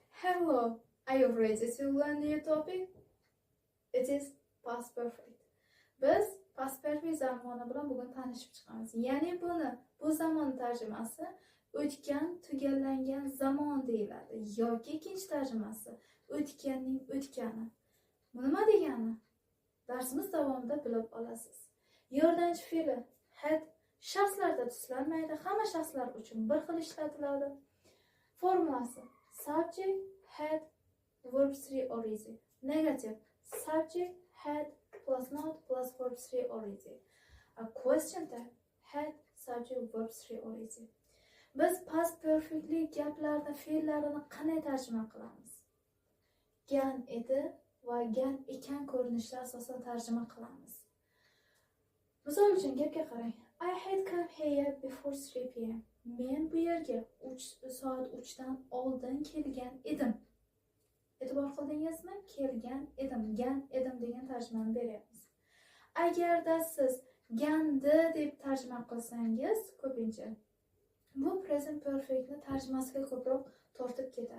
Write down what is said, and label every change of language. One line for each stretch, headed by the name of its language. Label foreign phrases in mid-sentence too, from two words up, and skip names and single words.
English: Hello, are you ready to learn new topic? It is past perfect.
Uzbek: Biz
English: past perfect
Uzbek: zamoni bilan bugun tanishib chiqamiz. Ya'ni bu zamon tarjimasi o'tgan, tugallangan zamon deyiladi yoki ikkinchi tarjimasi o'tganning o'tgani. Bu nima degani? Darsimiz davomida bilib olasiz. Yordamchi fe'li had shaxslarda tuslanmaydi, hamma shaxslar uchun bir xil ishlatiladi. Formulasi:
English: subject had verb 3 already. Negative: subject had plus not plus verb 3 already. A question tag: had subject verb 3 already.
Uzbek: Biz
English: past perfectly
Uzbek: gaplarni, fe'llarini qanday tarjima qilamiz? Gan edi va gan ekan ko'rinishida asosan tarjima qilamiz. Misol uchun gapga qarang.
English: I had come here before 3 p.m.
Uzbek: Men bu yerga soat 3 dan oldin kelgan edim. E'tibor qildingizmi? Kelgan edim, gan edim degan tarjimani beryapmiz. Agarda siz gandi deb tarjima qilsangiz, ko'pincha bu
English: present perfectni
Uzbek: tarjimasiga ko'proq tortib ketadi.